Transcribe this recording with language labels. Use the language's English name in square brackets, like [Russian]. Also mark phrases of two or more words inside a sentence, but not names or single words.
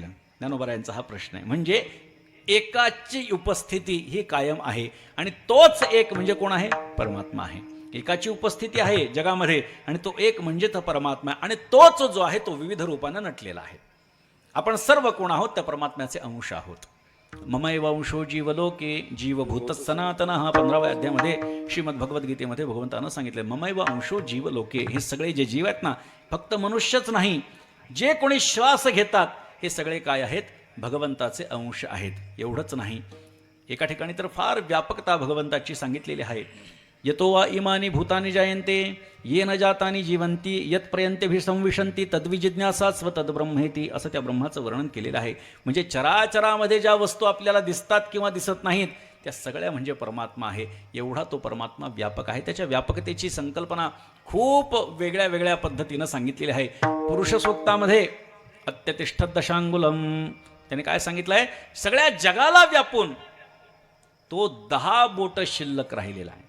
[Marathi] ज्ञानोबारायांचा हा प्रश्न आहे. म्हणजे एकाची उपस्थिती ही कायम आहे आणि तोच एक म्हणजे कोण आहे, परमात्मा आहे. एकाची उपस्थिती आहे जगामध्ये आणि तो एक म्हणजे तो परमात्मा आहे आणि तोच जो आहे तो विविध रूपानं नटलेला आहे. आपण सर्व कोण आहोत, त्या परमात्म्याचे अंश आहोत. [Sanskrit] ममैव अंशो जीवलोके जीवभूत सनातन. [Marathi] हा 15व्या अध्यायामध्ये श्रीमद भगवद्गीतेमध्ये भगवंतानं सांगितलं, [Sanskrit] ममैव अंशो जीवलोके. [Marathi] हे सगळे जे जीव आहेत ना, फक्त मनुष्यच नाही, जे कोणी श्वास घेतात हे सगळे काय आहेत, भगवंताचे अंश आहेत. एवढंच नाही, एका ठिकाणी तर फार व्यापकता भगवंताची सांगितलेली आहे. [Sanskrit] यतो वा इमानी भूतानि जायन्ते येन जातानि जीवन्ति यत्पर्यंतभिसंविशन्ति तद्विजिज्ञासा स्वतद्ब्रह्मेति. [Marathi] असं त्या ब्रह्माचं वर्णन केलेलं आहे. म्हणजे चराचरामध्ये ज्या वस्तू आपल्याला दिसतात किंवा दिसत नाहीत त्या सगळ्या म्हणजे परमात्मा आहे. एवढा तो परमात्मा व्यापक आहे. त्याच्या व्यापकतेची संकल्पना खूप वेगळ्या वेगळ्या पद्धतीनं सांगितलेली आहे. पुरुष सूक्तामध्ये [Sanskrit] अत्यतिष्ठत दशांगुलम [Marathi] त्याने काय सांगितलं आहे, सगळ्या जगाला व्यापून तो 10 बोट शिल्लक राहिलेला आहे.